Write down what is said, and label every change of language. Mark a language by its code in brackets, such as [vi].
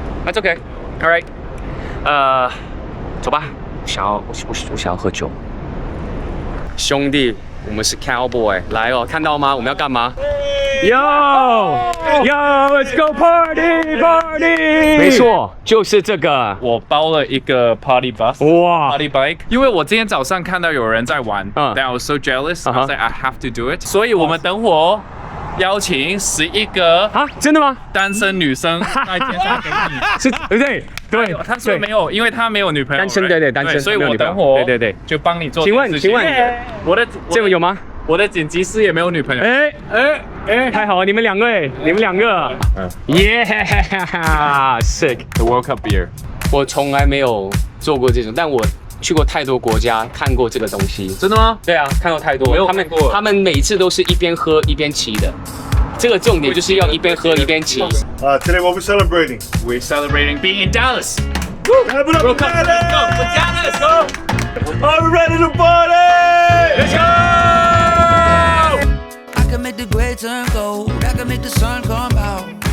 [en] That's OK，All right， [zh] 走吧，我想要喝酒。兄弟，我們是 Cowboy， 來哦，看到嗎？我們要幹嘛 ？ [en] Yo，let's go party！ [zh] 沒錯，就是這個。我包了一個 party bus，哇，party bike， 因為我今天早上看到有人在玩，但 [en] I was so jealous，I was like I have to do it， [zh] 所以我們等會邀請11個啊，真的嗎？單身女生在街上給你，是，對不对？对，他说没有，因为他没有女朋友，单身，对，单身，所以我等会对，就帮你做。请问，我的这个有吗？我的剪辑師也沒有女朋友。太好了，你們兩個， [en] sick The World Cup beer， [zh] 我從來沒有做過這種，但我去過太多國家，看過這個東西。真的嗎？對啊，看過太多。他們每次都是一邊喝一邊騎的。這個重點就是要一邊喝一邊騎。 [en] Today what we're celebrating? We're celebrating being in Dallas. Have it up, World Cup. Let's go. We're Dallas. Go. Are we ready to party? Let's go. I can make the gray turn gold. I can make the sun come out.